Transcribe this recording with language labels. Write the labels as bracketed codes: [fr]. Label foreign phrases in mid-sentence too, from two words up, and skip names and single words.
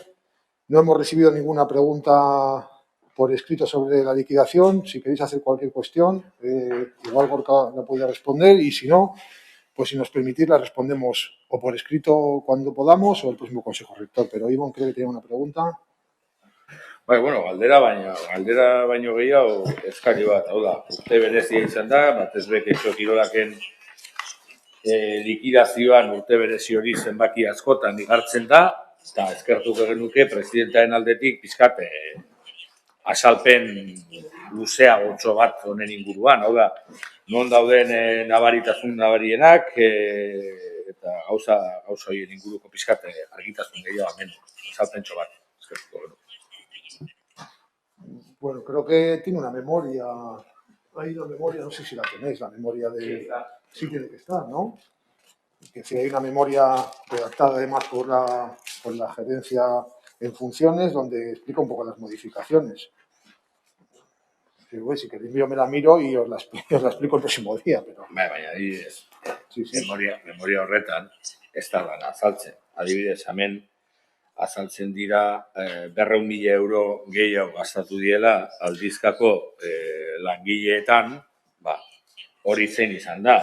[es] No hemos recibido ninguna pregunta por escrito sobre la liquidación. Si queréis hacer cualquier cuestión, igual Gorka la puede responder, y si no, pues si nos permitís la respondemos o por escrito cuando podamos o el próximo Consejo Rector. Pero Ivonne creo que tenía una pregunta. [eu] Bueno, galdera baino gehiago eskari bat, hau da, urte berezia izan da, batez beketxo kirolaken likidazioan urte berezi hori zenbaki askotan igartzen da, eta eskertuko genuke presidentaren aldetik pizkat azalpen luzea gotxo bat honen inguruan, hau da, non dauden nabaritasun nabarienak, eta gauza horien inguruko pizkat argitasun gehiago hemen, azalpentxo bat, eskertuko genuke. [es] Bueno, creo que tiene una memoria. Hay una memoria, no sé si la tenéis, la memoria de... Sí tiene que estar, ¿no? Que si hay una memoria redactada además por la gerencia en funciones, donde explica un poco las modificaciones. Si queréis yo me la miro y os la explico el próximo día. Pero... [eu] adibidez, memoria horretan ez da lan azaltzen. Adibidez, hemen azaltzen dira 200.000 euro gehiago gastatu diela aldizkako langileetan, hori zein izan da.